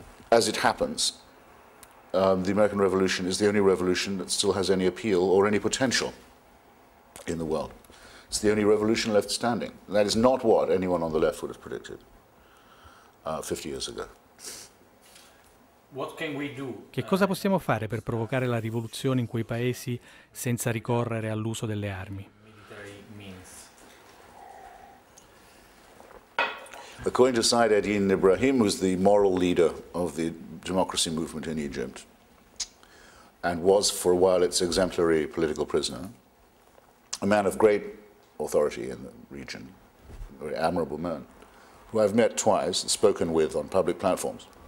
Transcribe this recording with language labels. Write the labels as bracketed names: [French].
[English] As it happens, the American Revolution is the only revolution that still has any appeal or any potential in the world. It's the only revolution left standing. And that is not what anyone on the left would have predicted 50 years ago. What can we do? [Italian] Che cosa possiamo fare per provocare la rivoluzione in quei paesi senza ricorrere all'uso delle armi? [English] Military means. According to Said Eddin Ibrahim, who's the moral leader of the democracy movement in Egypt, and was for a while its exemplary political prisoner, a man of great authority in the region, a very admirable man, who I've met twice and spoken with on public platforms.